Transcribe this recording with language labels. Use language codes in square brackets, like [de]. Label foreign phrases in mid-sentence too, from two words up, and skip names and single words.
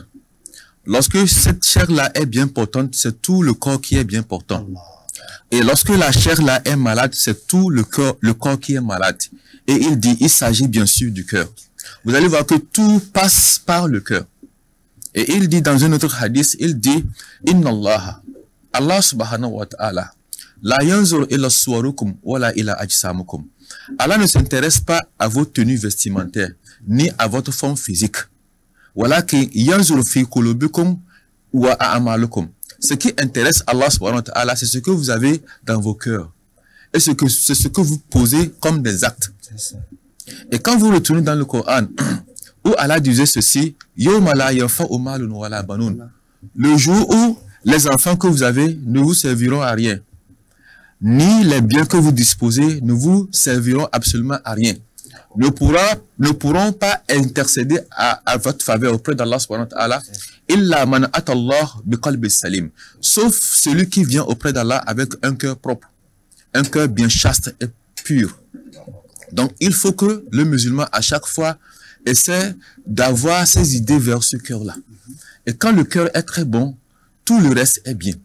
[fr] Lorsque cette chair-là est bien portante, c'est tout le corps qui est bien portant. Et lorsque la chair-là est malade, c'est tout le corps qui est malade. Et il dit, il s'agit bien sûr du cœur. Vous allez voir que tout passe par le cœur. Et il dit dans un autre hadith, il dit, [ar] إن الله سبحانه وتعالى لا ينظر إلى صوركم ولا إلى أجسامكم. [fr] Allah ne s'intéresse pas à vos tenues vestimentaires, ni à votre forme physique. [ar] ولكن ينظر في قلوبكم وأعمالكم. [fr] Ce qui intéresse Allah [ar] سبحانه وتعالى, [fr] c'est ce que vous avez dans vos cœurs. Et c'est ce que vous posez comme des actes. Et quand vous retournez dans le Coran, où Allah disait ceci, [ar] يوم لا ينفع مال ولا بنون. [fr] Le jour où les enfants que vous avez ne vous serviront à rien, ni les biens que vous disposez ne vous serviront absolument à rien, ne pourront pas intercéder à votre faveur auprès d'Allah [ar] سبحانه وتعالى, إلا من أتى الله بقلب سليم, [fr] sauf celui qui vient auprès d'Allah avec un cœur propre, un cœur bien chaste et pur. Donc il faut que le musulman à chaque fois essaie d'avoir ses idées vers ce cœur-là. Et quand le cœur est très bon, tout le reste est bien.